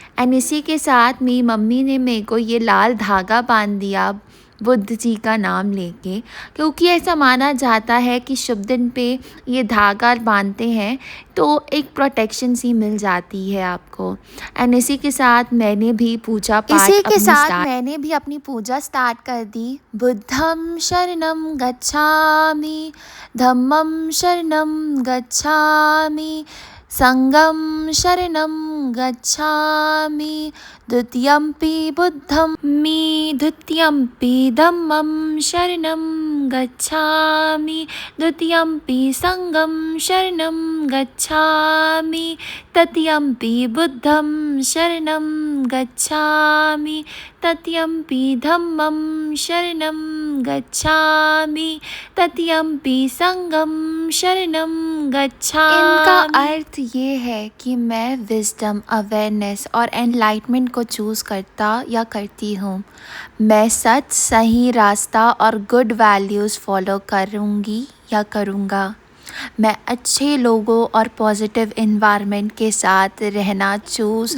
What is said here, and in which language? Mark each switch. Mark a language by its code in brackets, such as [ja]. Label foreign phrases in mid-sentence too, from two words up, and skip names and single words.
[hi] एंड इसी के साथ मेरी मम्मी ने मेरे को ये लाल धागा बांध दिया बुद्ध जी का नाम लेके, क्योंकि ऐसा माना जाता है कि शुभ दिन पे ये धागा बांधते हैं तो एक प्रोटेक्शन सी मिल जाती है आपको। एंड इसी के साथ मैंने भी अपनी पूजा स्टार्ट कर दी। [pi] बुद्धं शरणं गच्छामि, धम्मं शरणं गच्छामि, संघं शरणं गच्छामि, द्वितीयंपि बुद्धं मी, द्वितीयंपि धम्मं शरणं गच्छामि, द्वितीयंपि संघं शरणं गच्छामि, तृतीयंपि बुद्धं शरणं गच्छामि, तृतीयंपि धम्मं शरणं गच्छामि, तृतीयंपि संघं शरणं गच्छामि। [hi] इनका अर्थ ये है कि मैं [en] wisdom, awareness [hi] और एनलाइटमेंट को चूज़ करता या करती हूँ। मैं सच, सही रास्ता और [en] good values follow [hi] करूँगी या करूँगा। मैं अच्छे लोगों और [en] positive environment [hi] के साथ रहना चूज़